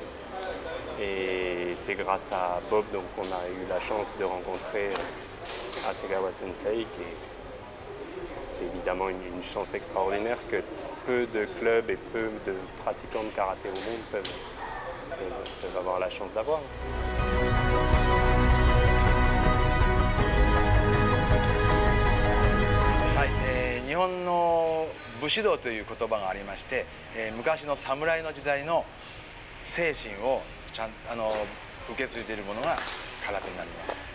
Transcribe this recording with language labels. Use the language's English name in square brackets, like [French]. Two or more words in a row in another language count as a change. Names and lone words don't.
[French] Et c'est grâce à Bob qu'on a eu la chance de rencontrer Hasegawa Sensei, c'est évidemment une chance extraordinaire que peu de clubs et peu de pratiquants de karaté au monde peuvent avoir la chance d'avoir. [Japanese] 日本の武士道という言葉がありまして、昔の侍の時代の精神を受け継いでいるものが空手になります。